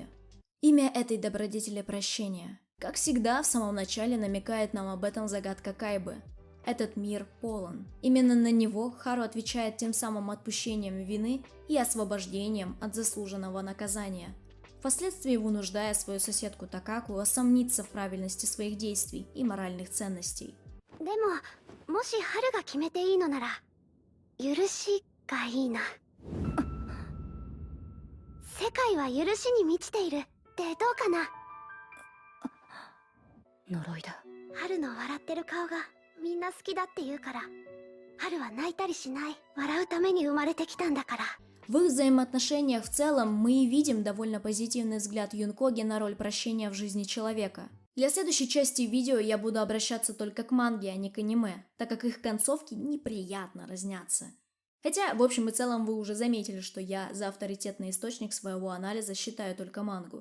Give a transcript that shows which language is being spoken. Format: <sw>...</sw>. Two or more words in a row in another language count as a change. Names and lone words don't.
<ru>Имя этой добродетели — прощение. Как всегда, в самом начале намекает нам об этом загадка Кайбы. Этот мир полон. Именно на него Хару отвечает тем самым отпущением вины и освобождением от заслуженного наказания, впоследствии вынуждая свою соседку Такаку усомниться в правильности своих действий и моральных ценностей.</ru> <ja>でも、もし春が決めていいのなら、許しがいいな。世界は許しに満ちているってどうかな。呪いだ。春の笑ってる顔がみんな好きだって言うから、春は泣いたりしない。笑うために生まれてきたんだから。</ja> <ru>В их взаимоотношениях в целом мы и видим довольно позитивный взгляд Юнкоги на роль прощения в жизни человека. Для следующей части видео я буду обращаться только к манге, а не к аниме, так как их концовки неприятно разнятся. Хотя, в общем и целом, вы уже заметили, что я за авторитетный источник своего анализа считаю только мангу.</ru>